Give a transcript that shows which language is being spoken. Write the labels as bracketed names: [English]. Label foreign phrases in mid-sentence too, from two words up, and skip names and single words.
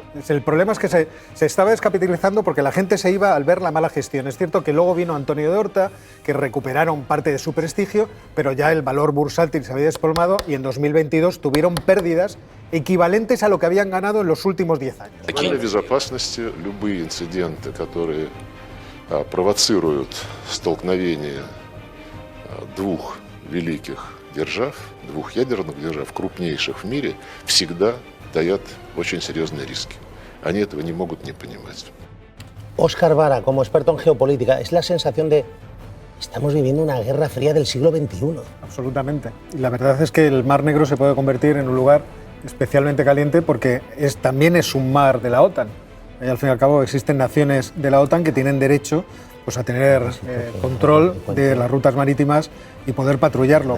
[Spanish] El problema es que se estaba descapitalizando porque la gente se iba al ver la mala gestión. Es cierto que luego vino Antonio de Horta, que recuperaron parte de su prestigio, pero ya el valor bursátil se había desplomado y en 2022 tuvieron pérdidas equivalentes a lo que habían ganado en los últimos 10 años. [Russian] Для безопасности любые инциденты, которые провоцируют столкновение двух великих держав, двух ядерных держав, крупнейших в мире, всегда таят очень серьезные риски. Они этого не могут не понимать. [Spanish] Óscar Vara, como experto en geopolítica, es la sensación de estamos viviendo una guerra fría del siglo XXI. Absolutamente. Y la verdad es que el Mar Negro se puede convertir en un lugar especialmente caliente porque también es un mar de la OTAN. Y al fin y al cabo existen naciones de la OTAN que tienen derecho a tener control de las rutas marítimas y poder patrullarlo.